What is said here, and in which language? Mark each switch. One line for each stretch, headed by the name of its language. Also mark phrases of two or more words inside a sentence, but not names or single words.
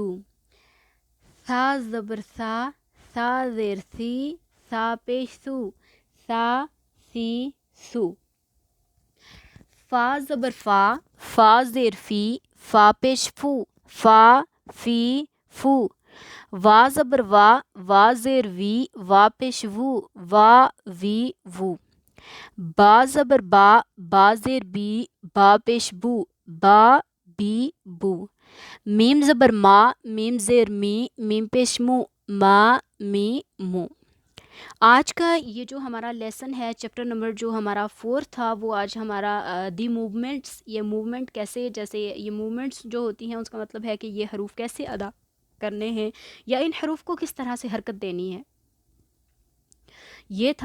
Urdu: ثا زبر ثا، ثا زیر سی، ثا پیش سو، ثا سی سو. فا زبر فا، فا زیر فی، فا پیش فو، فا فی فو. وا زبر وا، وا زیر وی، وا پیش وو، وا وی وو. با زبر با، با زیر بی، با پیش بو، با بی بو. میم زبر ما، میم زیر می، میم پیش مو، ما می مو. آج کا یہ جو ہمارا لیسن ہے
English: chapter number
Urdu: جو ہمارا 4 تھا وہ آج ہمارا
English: the movements,
Urdu: یہ موومنٹ کیسے، جیسے یہ موومنٹس جو ہوتی ہیں اس کا مطلب ہے کہ یہ حروف کیسے ادا کرنے ہیں یا ان حروف کو کس طرح سے حرکت دینی ہے، یہ تھا.